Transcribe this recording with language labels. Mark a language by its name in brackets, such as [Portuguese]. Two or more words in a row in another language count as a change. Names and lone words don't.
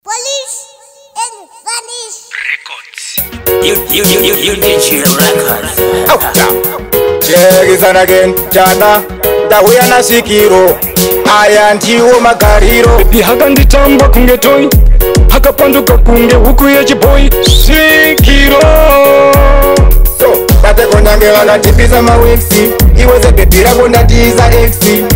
[English] Polish and Vanish. Records. You, you, you, you, you did your records. Out. Check it out again, [Shona] Chana. Ndauya na Sikiro. Aya ndiwo magariro. Baby, hakanditamba kunge toy. Hakapanduka kunge huku yechiboi. Sikiro. So, tate konyange vakatipisa mawexi. Iwe sebhebi rako ndatiisa exi.